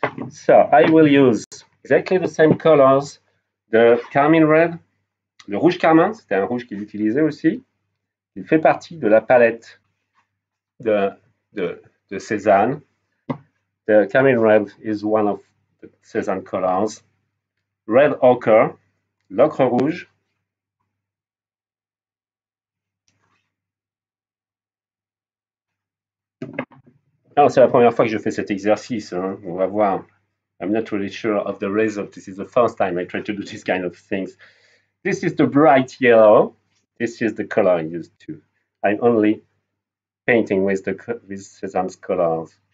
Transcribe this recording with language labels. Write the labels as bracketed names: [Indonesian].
[English] So, I will use exactly the same colors. The carmine red, [French] le rouge carmin, c'était un rouge qu'il utilisait aussi. Il fait partie de la palette de Cézanne. [English] The carmine red is one of the Cézanne colors. Red ochre, [French] l'ocre rouge. Alors, c'est la première fois que je fais cet exercice. Hein. On va voir. [English] I'm not really sure of the result. This is the first time I try to do this kind of things. This is the bright yellow. This is the color I used to. I'm only painting with Cézanne's colors.